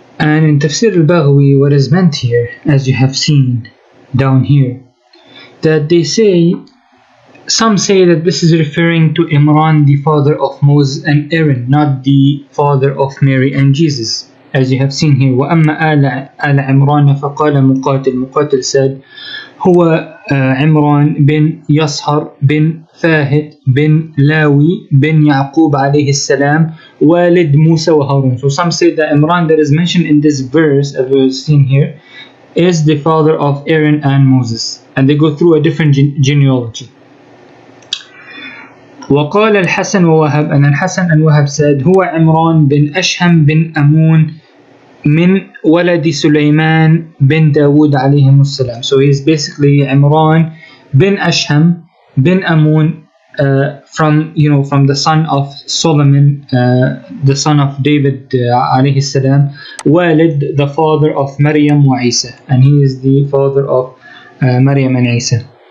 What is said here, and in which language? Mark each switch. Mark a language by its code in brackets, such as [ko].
[en] And in Tafsir al-Baghawi, what is meant here, as you have seen down here, that some say that this is referring to Imran, the father of Moses and Aaron, not the father of Mary and Jesus, as you have seen here. [ar] وَأَمَّا آلَ عِمْرَانَ فَقَالَ [en] Muqatil said, [ar] هو عمران بن يصهر بن فاهد بن لاوي بن يعقوب عليه السلام والد موسى وهارون. [en] So some say that Imran that is mentioned in this verse, as we have seen here, is the father of Aaron and Moses, and they go through a different genealogy. [ar] وقال الحسن ووهب, [en] and Al-Hasan and Wahab said, [ar] هو عمران بن أشهم بن أمون من ولد سليمان بن داود عليهم السلام. [en] So he's basically Imran bin Ashham bin Amun, from the son of Solomon, the son of David alayhi salam, Walid, the father of Maryam wa Isa, and he is the father of Maryam and Isa.